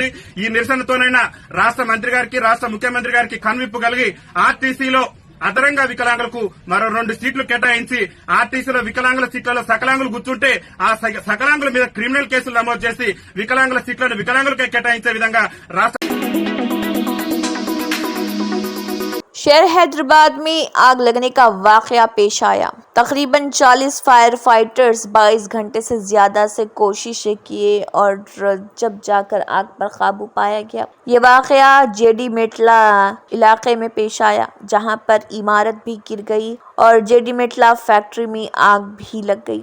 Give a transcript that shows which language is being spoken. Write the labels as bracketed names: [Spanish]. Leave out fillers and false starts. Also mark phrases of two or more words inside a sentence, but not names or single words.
[Telugu] ఈ నిరసనతోనైనా రాష్ట్ర మంత్రి గారికి రాష్ట్ర ముఖ్యమంత్రి గారికి కనువిప్పు కలిగి ఆర్టీసీలో అదనంగా వికలాంగులకు మరో 2 సీట్లు కేటాయించి ఆర్టీసీలో వికలాంగుల సీట్లలో సకలాంగులు కూర్చుంటే ఆ సకలాంగుల మీద క్రిమినల్ కేసులు నమోదు చేసి వికలాంగుల సీట్లను వికలాంగులకే కేటాయించే విధంగా రాష్ట్ర [Urdu] شہر حیدرآباد میں آگ لگنے کا واقعہ پیش آیا۔ تقریباً 40 [English] fire fighters [Urdu] 22 گھنٹے سے زیادہ سے کوششیں کیے اور جب جا کر آگ پر قابو پایا گیا۔ یہ واقعہ جے ڈی میٹلا علاقے میں پیش آیا، جہاں پر عمارت بھی گر گئی اور جے ڈی میٹلا فیکٹری میں آگ بھی لگ گئی۔